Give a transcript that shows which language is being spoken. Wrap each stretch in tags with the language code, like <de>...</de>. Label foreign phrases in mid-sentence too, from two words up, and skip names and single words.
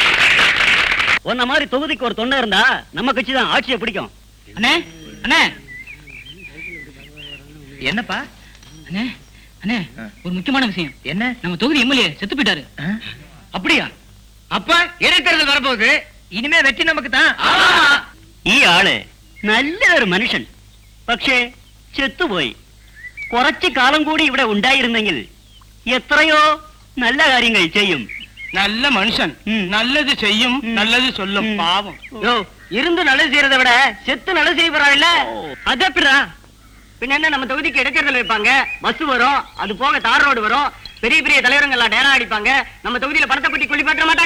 <ta>உன்ன மாதிரி தொகுதிக்கு ஒரு தொண்டை இருந்தா நம்ம கட்சி தான் ஆட்சியை பிடிக்கும். அண்ணே அண்ணே என்னப்பா அண்ணே அண்ணே ஒரு முக்கியமான விஷயம். என்ன? நம்ம தொகுதி எம்எல்ஏ செத்து போயிட்டாரு. அப்படியா? அப்ப இடைத்தேர்தல் வரப்போகுது. இனிமே வெற்றி நமக்கு தான்.</ta> <ml>ഈ ആള് നല്ല ഒരു മനുഷ്യൻ. പക്ഷേ ചെത്തുപോയി. കുറച്ചു കാലം കൂടി ഇവിടെ ഉണ്ടായിരുന്നെങ്കിൽ എത്രയോ നല്ല കാര്യങ്ങൾ ചെയ്യും.</ml> <ta>நல்ல மனுஷன், நல்லது செய்யும், நல்லது சொல்லும். பாவம். யோ, இருந்து நல்லது செய்யறதை விட செத்து நல்லது செய்ய போறாங்கல்ல, அது எப்படிடா? பின்ன என்ன, நம்ம தொகுதிக்கு இடைத்தேர்தல் வைப்பாங்க, பஸ் வரும், அது போக</ta> <en>tar road</en> <ta>வரும், பெரிய பெரிய தலைவர்கள் எல்லாம் டேரா அடிப்பாங்க, நம்ம தொகுதியில பணத்தை பட்டி குழி பாட்ட மாட்டாங்க.</ta>